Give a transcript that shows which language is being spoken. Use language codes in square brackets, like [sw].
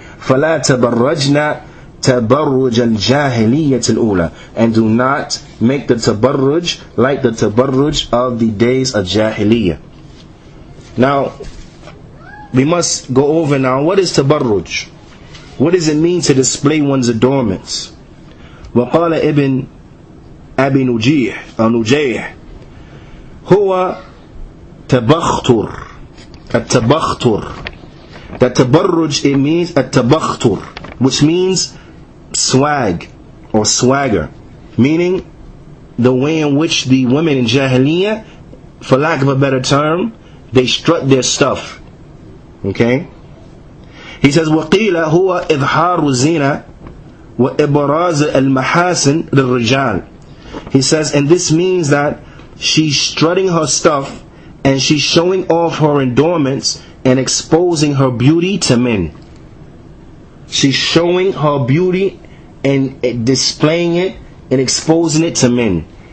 [ar] فَلَا تَبَرَّجْنَا تَبَرُّجَ الْجَاهِلِيَّةِ الْأُولَى, [en] and do not make the tabarruj like the tabarruj of the days of Jahiliyyah. Now, we must go over now, what is tabarruj? What does it mean to display one's adornments? [ar] وقال ابن أبي نجيح هو تبختر. التبختر. [en] The tabarruj, it means التبختر, which means swag or swagger, meaning the way in which the women in Jahiliyyah, for lack of a better term, they strut their stuff. Okay? He says, [ar] وَقِيلَ هُوَ إِظْحَارُ الزِّينَةِ وَإِبْرَازِ الْمَحَاسِنِ لِلرِّجَالِ. [en] He says, and this means that she's strutting her stuff and she's showing off her adornments and exposing her beauty to men. She's showing her beauty and displaying it and exposing it to men.